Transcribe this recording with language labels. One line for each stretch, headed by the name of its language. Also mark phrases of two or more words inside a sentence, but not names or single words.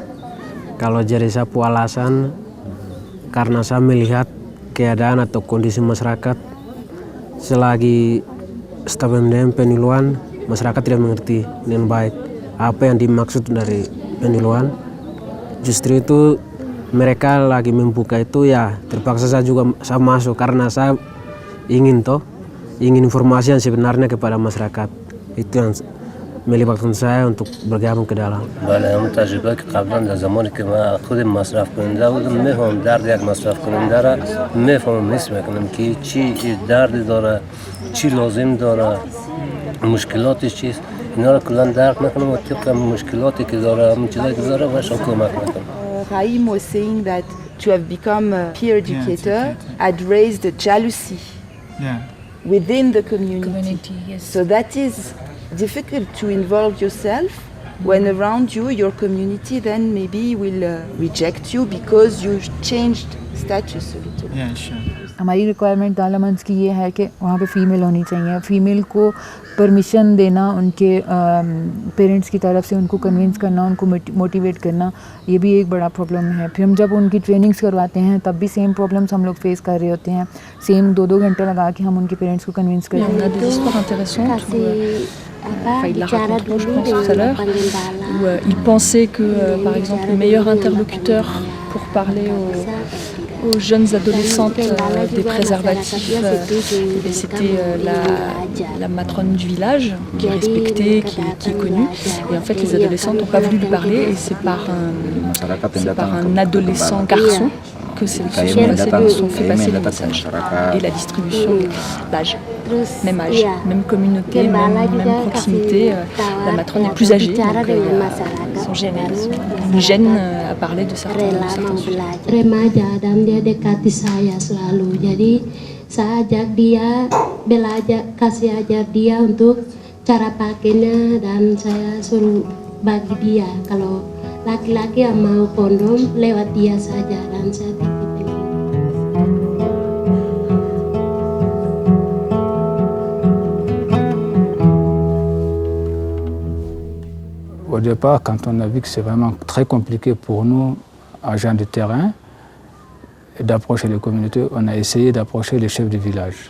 Indonesian: Kalau jadi sapu alasan karena saya melihat keadaan atau kondisi masyarakat selagi staf MDM penyuluhan, masyarakat tidak mengerti dengan baik apa yang dimaksud dari penyuluhan. Justru itu mereka lagi membuka itu ya terpaksa saya masuk karena saya ingin informasi yang sebenarnya kepada masyarakat. Itu yang melibatkan saya untuk bergabung ke dalam.
Persian: بله همون تجربه که قبلا در زمانی که من خودم مصرف کننده بودم میفهمم درد یک مصرف کننده را میفهمم، حس میکنم که چی دردی داره، چی لازم داره، مشکلاتش چیست، اینا را کلا درک میکنم و طبق مشکلاتی که داره همون چیزایی که داره بهش کمک میکنم.
English: Raim was saying that to have become a peer educator had raised a jealousy within the community. Yes. So that is difficult to involve yourself when around you your community then maybe will reject you because you changed status a little. Yeah, sure.
Hindi: हमारी रिक्वायरमेंट दाला मंच की ये है कि वहाँ पे फ़ीमेल होनी चाहिए। फ़ीमेल को परमिशन देना, उनके पेरेंट्स की तरफ से उनको कन्विंस करना, उनको मोटिवेट करना, ये भी एक बड़ा प्रॉब्लम है। फिर हम जब उनकी ट्रेनिंग्स करवाते हैं तब भी
English: same problems
Hindi: हम लोग फेस कर रहे होते हैं। सेम 2 घंटे लगा के हम उनके पेरेंट्स को कन्विंस करते हैं।
French: Il l'a raconté, je pense, tout à l'heure, où il pensait que, par exemple, le meilleur interlocuteur pour parler aux jeunes adolescentes des préservatifs, c'était la matrone du village, qui est respectée, qui est connue. Et en fait, les adolescentes n'ont pas voulu lui parler, et c'est par un adolescent garçon que se sont fait passer les messages. Et la distribution d'âge, même âge, même communauté, même proximité. La matrone est plus âgée, donc son gêne à parler de certains sujets.
Indonesian: Remaja dan dia dekati saya selalu, jadi saya ajak dia belajar, kasih ajar dia untuk cara pakainya, dan saya suruh bagi dia kalau laki-laki yang mau kondom lewat dia saja, dan saya titipin.
French: Au départ, quand on a vu que c'est vraiment très compliqué pour nous, agents de terrain, d'approcher les communautés, on a essayé d'approcher les chefs de village.